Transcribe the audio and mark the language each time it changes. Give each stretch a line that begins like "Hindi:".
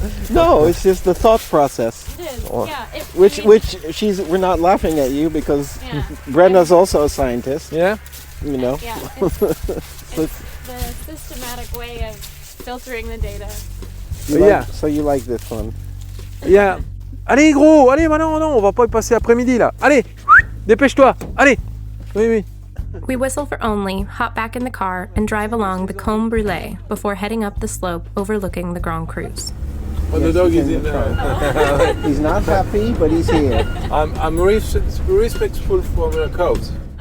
English: No, it's just the thought process. It is, We're not laughing at you because Brenda's also a scientist. Yeah? You know? Yeah, it's the systematic way of filtering the data. So you like this one? Yeah.
French: Allez gros, allez, non, on va pas y passer après-midi là. Allez, dépêche-toi, allez. Oui.
English: We whistle for Only, hop back in the car, and drive along the Combe Brûlée before heading up the slope overlooking the Grand Cruise. Oh, the dog is in there. He's not happy, but he's here. I'm respectful for the cows.